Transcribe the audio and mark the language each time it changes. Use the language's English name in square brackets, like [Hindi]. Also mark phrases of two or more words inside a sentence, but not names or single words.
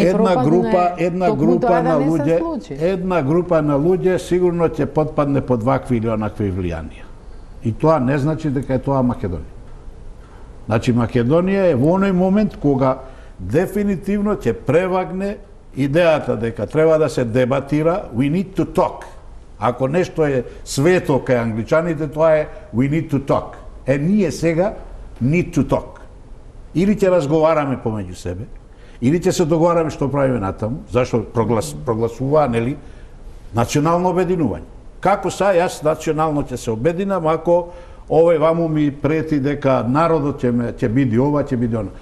[Macedonian] една група на луѓе сигурно ќе потпадне под вакви или онакви влијанија. И тоа не значи дека е тоа Македонија. Значи Македонија е во оној момент кога дефинитивно ќе превагне идејата дека треба да се дебатира, [English] we need to talk. [Macedonian] Ако нешто е свето кај англичаните, тоа е [English] we need to talk. [Macedonian] Ние сега [English] need to talk. [Macedonian] Или ќе разговараме помеѓу себе, или ќе се договараме што правиме натаму, зашто прогласуваа, нели, национално обединување. Како са, јас национално ќе се обединам ако овој ваму ми прети дека народот ќе биде ова, ќе биде она.